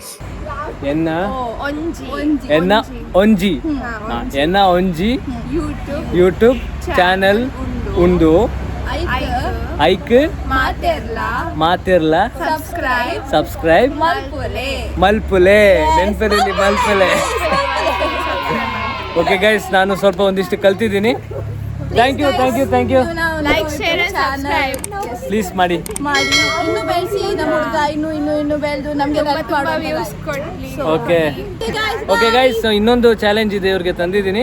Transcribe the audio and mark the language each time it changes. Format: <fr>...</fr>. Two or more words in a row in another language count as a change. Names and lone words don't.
<tcy>ಎನ್ನ ಒಂಜಿ ಯೂಟ್ಯೂಬ್ ಚಾನಲ್ ಉಂಡು. ಐಕ್ ಮಾತೆರ್ಲ ಸಬ್ಸ್ಕ್ರೈಬ್ ಮಲ್ಪುಲೆ. ನೆನ್ಪಲ್ಲಿ ಮಲ್ಪುಲೆ.</tcy> <en>okay guys,</en> <kn>ನಾನು ಸ್ವಲ್ಪ ಒಂದಿಷ್ಟು ಕಲ್ತಿದ್ದೀನಿ.</kn> <en>thank you. like, share and subscribe</en> <kn>ಪ್ಲೀಸ್ ಮಾಡಿ. ಇನ್ನು ಬೆಳೆಸಿ ನಮ್ಮ ಹುಡುಗ ಇನ್ನು ಬೆಳೆದು ನಮಗೆ ವ್ಯೂಸ್ ಕೊಡ್ಲಿ.</kn> <en>okay guys,</en> <kn>ಇನ್ನೊಂದು ಚಾಲೆಂಜ್ ಇದೆ ಇವ್ರಿಗೆ ತಂದಿದ್ದೀನಿ.</kn>